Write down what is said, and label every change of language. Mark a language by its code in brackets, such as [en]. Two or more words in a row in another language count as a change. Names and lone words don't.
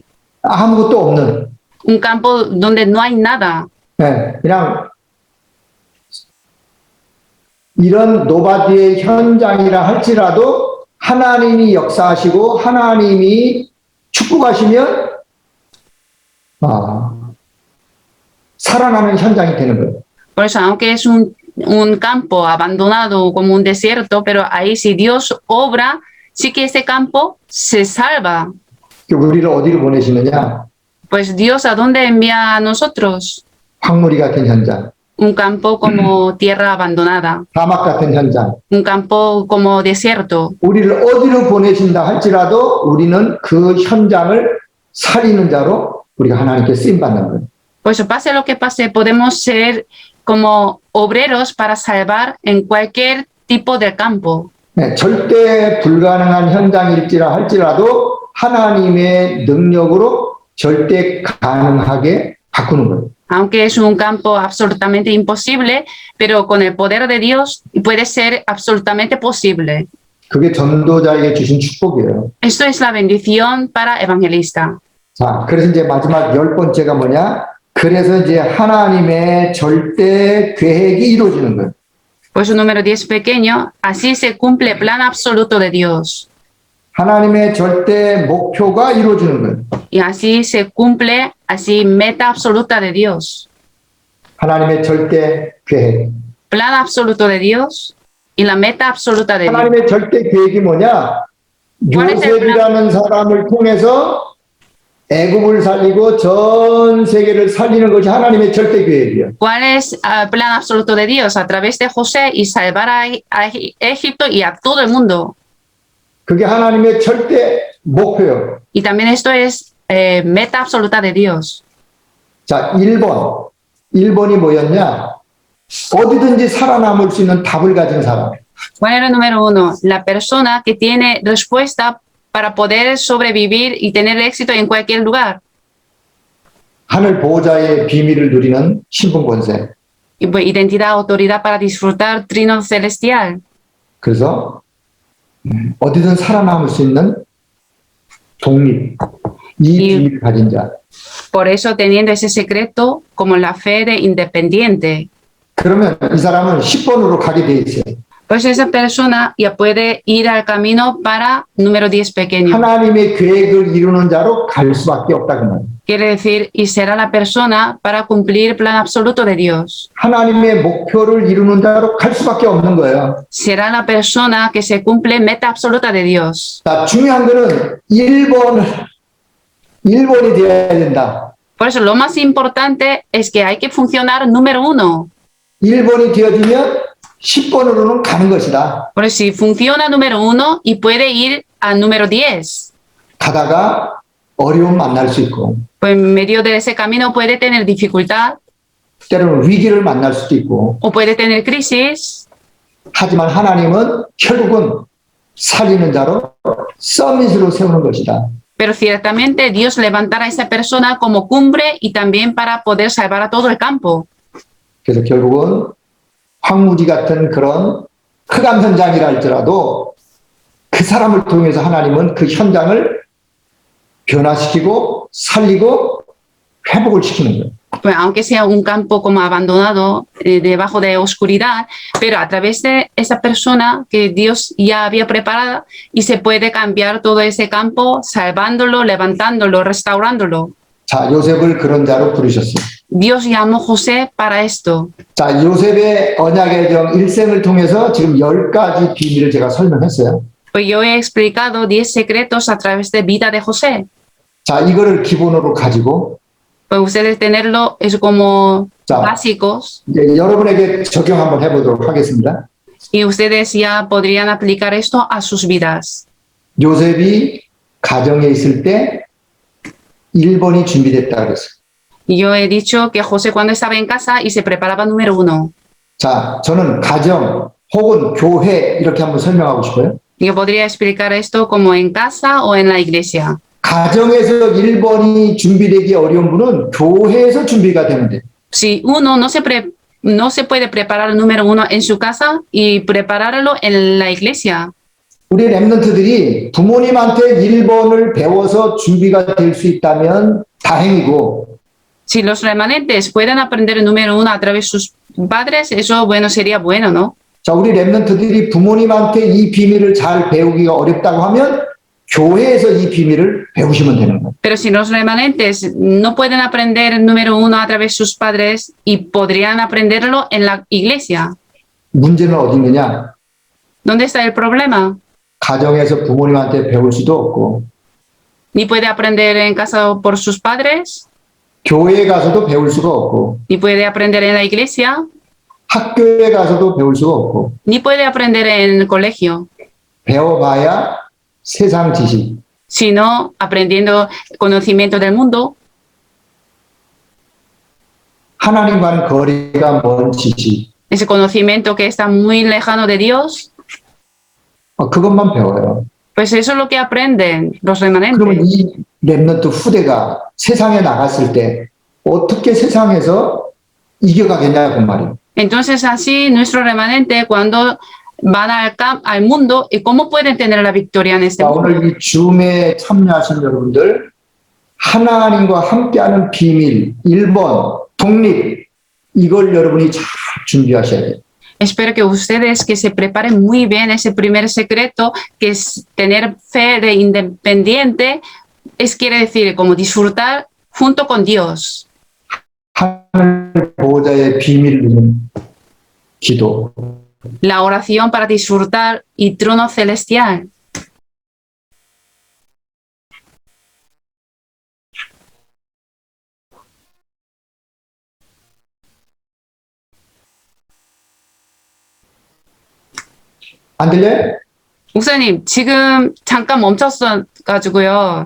[ko] 아무것도 없는. [es] Un campo donde no hay nada. [ko] 네, 그냥 이런 노바디의 현장이라 할지라도 하나님이 역사하시고 하나님이 축복하시면 살아나는 현장이 되는 거예요. [es] Por eso, aunque es un campo abandonado como un desierto, pero ahí si Dios obra, sí que ese campo se salva. [ko] 우리를 어디로 보내시느냐? [es] Pues Dios, ¿a dónde envía a nosotros? [ko] 황무리 같은 현장, [es] Un campo como tierra abandonada, [ko] 사막 같은 현장. [es] un campo como desierto. [ko] 우리를 어디로 보내신다 할지라도 우리는 그 현장을 살리는 자로 우리가 하나님께 쓰임 받는 거예요. [es] Pues pase lo que pase, podemos ser como obreros para salvar en cualquier tipo de campo. [ko] 네, 절대 불가능한 현장일지라 할지라도 하나님의 능력으로 절대 가능하게 바꾸는 거예요. [es] Aunque es un campo absolutamente imposible, pero con el poder de Dios puede ser absolutamente posible. [ko] 그게 전도자에게 주신 축복이에요. [es] Esto es la bendición para evangelista. [ko] 자, 그래서 이제 마지막 10번째가 뭐냐? 그래서 이제 하나님의 절대 계획이 이루어지는 거예요. [es] Pues número 10 pequeño, así se cumple el plan absoluto de Dios. [ko] 하나님의 절대 목표가 이루어지는 거예요. [es] Y así se cumple, así meta absoluta de Dios. [ko] 하나님의 절대 계획. [es] Plan absoluto de Dios y la meta absoluta de Dios. [ko] 하나님의 절대 계획이 뭐냐? 요셉이라는 사람을 통해서 애굽을 살리고 전 세계를 살리는 것이 하나님의 절대 계획이에요. [es] ¿Cuál es el plan absoluto de Dios? A través de José y salvar a Egipto y a todo el mundo. [ko] 그게 하나님의 절대 목표예요. [es] Y también esto es meta absoluta de Dios. [ko] 자, 1번. 1번이 뭐였냐? 어디든지 살아남을 수 있는 답을 가진 사람. [es] ¿Cuál era el número 1? La persona que tiene respuesta para poder sobrevivir y tener éxito en cualquier lugar. [ko] 하늘 보호자의 비밀을 누리는 신분 권세. [es] Y pues, identidad, autoridad para disfrutar trino celestial. [ko] 그래서 어디든 살아남을 수 있는 독립. 이 비밀을 가진 자. [es] Por eso teniendo ese secreto como la fe de independiente. [ko] 그러면 이 사람은 10번으로 가게 돼 있어요. [es] Pues esa persona ya puede ir al camino para número 10 pequeño. [ko] 하나님의 계획을 이루는 자로 갈 수밖에 없다 그 말이에요. [es] Quiere decir, y será la persona para cumplir el plan absoluto de Dios. [ko] 하나님의 목표를 이루는 자로 갈 수밖에 없는 거예요. [es] Será la persona que se cumple meta absoluta de Dios. [ko] 자, 중요한 거는 1번이 되어야 된다. [es] Por eso lo más importante es que hay que funcionar número 1. [ko] 1번이 되어지면 10번으로는 가는 것이다. [es] Por eso si funciona número 1 y puede ir al número 10. [ko] 가다가 어려움 만날 수 있고 [es] Pues en medio de ese camino puede tener dificultad [ko] 때로는 위기를 만날 수도 있고 [es] o puede tener crisis. [ko] 하지만 하나님은 결국은 살리는 자로 서밋으로 세우는 것이다. [es] Pero ciertamente Dios levantará a esa persona como cumbre y también para poder salvar a todo el campo. [ko] 그래서 결국은 황무지 같은 그런 흑암 현장이라 할지라도 그 사람을 통해서 하나님은 그 현장을 변화시키고 살리고 회복을 시키는 거예요. [es] Pues aunque sea un campo como abandonado, debajo de oscuridad, pero a través de esa persona que Dios ya había preparado y se puede cambiar todo ese campo, salvándolo, levantándolo, restaurándolo. [ko] 자, 요셉을 그런 자로 부르셨어요. [es] Dios llamó a José para esto. [ko] 자, 요셉의 언약의 정 일생을 통해서 지금 10가지 비밀을 제가 설명했어요. [es] Pues yo he explicado 10 secretos a través de vida de José. [ko] 자, 이거를 기본으로 가지고 [es] Pues ustedes tenerlo es como [ko] 자, [es] básicos [ko] 이제 여러분에게 적용 한번 해보도록 하겠습니다. [es] y ustedes ya podrían aplicar esto a sus vidas. [ko] 요셉이 가정에 있을 때 1번이 준비됐다 그랬어요. [es] Yo he dicho que José cuando estaba en casa y se preparaba número 1. [ko] 자, 저는 가정 혹은 교회 이렇게 한번 설명하고 싶어요. [es] Yo podría explicar esto como en casa o en la iglesia. [ko] 가정에서 1번이 준비되기 어려운 분은 교회에서 준비가 되면 돼요. [es] Si uno no se puede preparar el número 1 en su casa y prepararlo en la iglesia. [ko] 우리 랩런트들이 부모님한테 1번을 배워서 준비가 될 수 있다면 다행이고 [es] Si los remanentes pueden aprender el número 1 a través de sus padres, eso bueno sería bueno, ¿no? [ko] 자, 우리 랩런트들이 부모님한테 이 비밀을 잘 배우기가 어렵다고 하면 교회에서 이 비밀을 배우시면 되는 거예요. [es] Pero si los remanentes no pueden aprender, número uno, a través de sus padres y podrían aprenderlo en la iglesia. [ko] 문제는 어디 있느냐? [es] ¿Dónde está el problema? [ko] 가정에서 부모님한테 배울 수도 없고 [es] Ni puede aprender en casa por sus padres, [ko] 교회에 가서도 배울 수가 없고 [es] ni puede aprender en la iglesia, [ko] 학교에 가서도 배울 수가 없고 [es] ni puede aprender en el colegio, [ko] 배워봐야 세상 지식, [es] sino aprendiendo conocimiento del mundo, [ko] 하나님과는 거리가 먼 지식, [es] ese conocimiento que está muy lejano de Dios, [ko] 그것만 배워요. [es] pues eso es lo que aprenden los [ko] 그러면 [es] remanentes. [ko] 이 렘넌트 후대가 세상에 나갔을 때 어떻게 세상에서 이겨가겠냐고 말이에요. [es] Entonces así nuestro remanente cuando van al mundo, ¿y cómo pueden tener la victoria en este mundo? [ko] 오늘 이 줌에 참여하신 여러분들 하나님과 함께하는 비밀 1번 독립 이걸 여러분이 잘 준비하셔야 돼요. [es] Espero que ustedes que se preparen muy bien ese primer secreto, que es tener fe de independiente, quiere decir como disfrutar junto con Dios. [ko] 하늘 보호자의 비밀 누는 기도. [es] La oración para disfrutar y trono celestial. [ko] 안 들려요? 목사님, 지금 잠깐 멈췄어가지고요.